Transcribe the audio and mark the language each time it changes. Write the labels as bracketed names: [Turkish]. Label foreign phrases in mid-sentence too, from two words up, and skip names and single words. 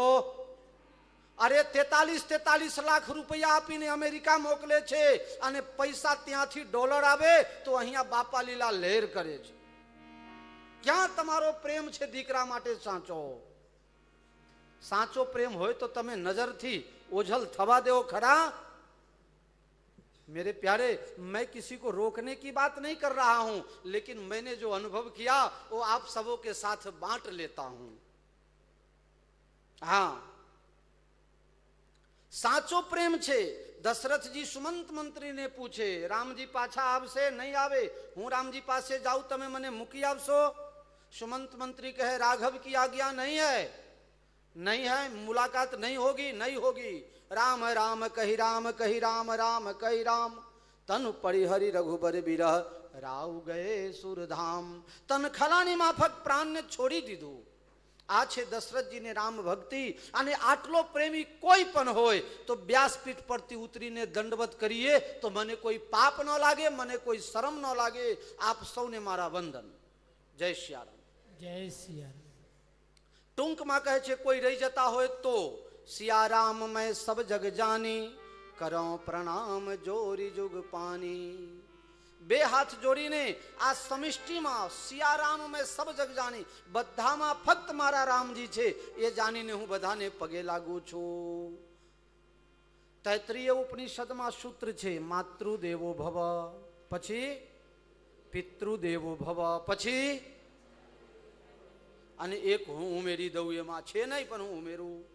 [Gujarati] અરે 43 લાખ રૂપિયા આપીને અમેરિકા મોકલે છે અને પૈસા ત્યાંથી ડોલર આવે તો અહીંયા બાપા લીલા લહેર કરે છે. ક્યાં તમારો પ્રેમ છે દીકરા માટે સાચો? સાચો પ્રેમ હોય તો તમે નજરથી ઓझल થવા દેવો ખરા? [Hindi] मेरे प्यारे, मैं किसी को रोकने की बात नहीं कर रहा हूं, लेकिन मैंने जो अनुभव किया वो आप सबों के साथ बांट लेता हूं. [Gujarati] હા, સાચો પ્રેમ છે. દશરથજી સુમંત મંત્રી ને પૂછે, રામજી પાછા આવશે નહીં આવે? હું રામજી પાસે જાઉં, તમે મને મૂકી આવશો? સુમંત મંત્રી કહે, [Hindi] राघव की आज्ञा नहीं है, नहीं है, मुलाकात नहीं होगी, नहीं होगी. राम राम कही राम कही राम राम कही राम, तन पड़ी हरि रघुबर बिरह राव गए सुरधाम. [Gujarati] તન ખલાની માફક પ્રાણ ને છોડી દીધું. આ છે દશરથજીને રામ ભક્તિ. અને આટલો પ્રેમી કોઈ પણ હોય તો વ્યાસપીઠ પરથી ઉતરીને દંડવત કરીએ તો મને કોઈ પાપ ન લાગે, મને કોઈ શરમ ન લાગે. આપ સૌને મારા વંદન. જય સિયારામ. જય સિયારામ. ટૂંકમાં કહે છે, કોઈ રહી જતા હોય તો [Hindi] सियाराम मैं सब जग जानी, करो प्रणाम जोरी जुग पानी. [Gujarati] બે હાથ જોડીને આ સમિષ્ટિમાં [Hindi] सियाराम मैं सब जग जानी, [Gujarati] બધામાં ફક્ત મારા રામજી છે એ જાણીને હું બધાને પગે લાગુ છું. તૈત્રીય ઉપનિષદમાં સૂત્ર છે, [Sanskrit] मातृदेवो भव, [Gujarati] પછી [Sanskrit] पितृदेवो भव, [Gujarati] પછી અને એક હું ઉમેરી દઉં એમાં છે નહીં, પણ હું ઉમેરું.